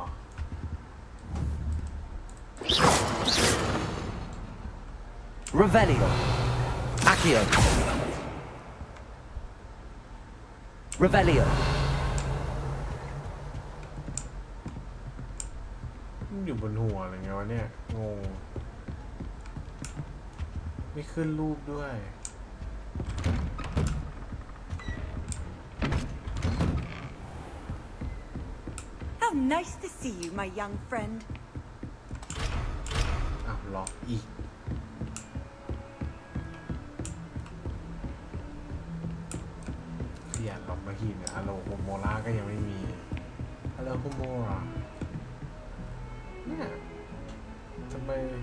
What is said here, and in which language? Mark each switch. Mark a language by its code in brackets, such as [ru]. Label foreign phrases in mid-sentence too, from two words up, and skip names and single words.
[la] Revelio. Accio. Revelio. [th] อยู่บนหัวอะไรเงี้ยวะเนี่ยงงไม่ขึ้นรูปด้วย [en] How nice to see you, my young friend. [th] อ้าวล็อกอีกขยันล็อกมาทีเนี่ยฮัลโหลโฮโมล่าก็ยังไม่มีฮัลโหลโฮโมล่าเนี่ยทำไม